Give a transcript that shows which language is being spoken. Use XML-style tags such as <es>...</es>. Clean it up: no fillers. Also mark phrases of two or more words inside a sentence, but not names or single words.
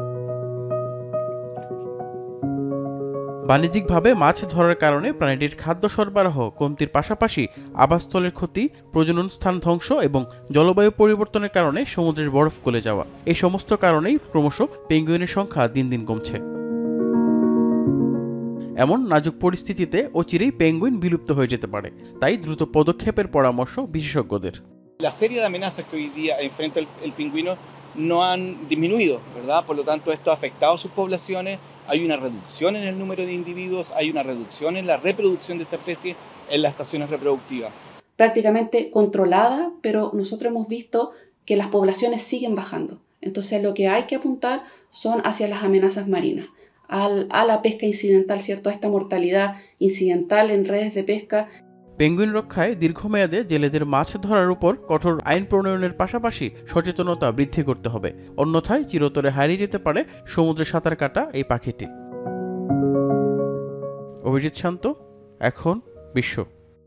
<bn>বাণিজ্যিকভাবে মাছ ধরার কারণে প্রাণীটির খাদ্য সরবরাহ কমতির পাশাপাশি আবাসস্থলের ক্ষতি, প্রজনন স্থান ধ্বংস এবং জলবায়ু পরিবর্তনের কারণে সমুদ্রের বরফ গলে যাওয়া, এই সমস্ত কারণেই ক্রমশ পেঙ্গুইনের সংখ্যা দিন দিন কমছে। এমন নাজুক পরিস্থিতিতে অচিরেই পেঙ্গুইন বিলুপ্ত হয়ে যেতে পারে, তাই দ্রুত পদক্ষেপের পরামর্শ বিশেষজ্ঞদের।</bn> <es>La serie de amenazas que hoy día enfrenta el pingüino no han disminuido, ¿verdad? Por lo tanto, esto ha afectado a sus poblaciones, hay una reducción en el número de individuos, hay una reducción en la reproducción de esta especie en las estaciones reproductivas. Prácticamente controlada, pero nosotros hemos visto que las poblaciones siguen bajando. Entonces, lo que hay que apuntar son hacia las amenazas marinas, a la pesca incidental, ¿cierto? A esta mortalidad incidental en redes de pesca.</es> <bn>পেঙ্গুইন রক্ষায় দীর্ঘমেয়াদে জেলেদের মাছ ধরার উপর কঠোর আইন প্রণয়নের পাশাপাশি সচেতনতা বৃদ্ধি করতে হবে, অন্যথায় চিরতরে হারিয়ে যেতে পারে সমুদ্রে সাঁতার কাটা এই পাখিটি। অভিজিৎ শান্ত, এখন বিশ্ব।</bn>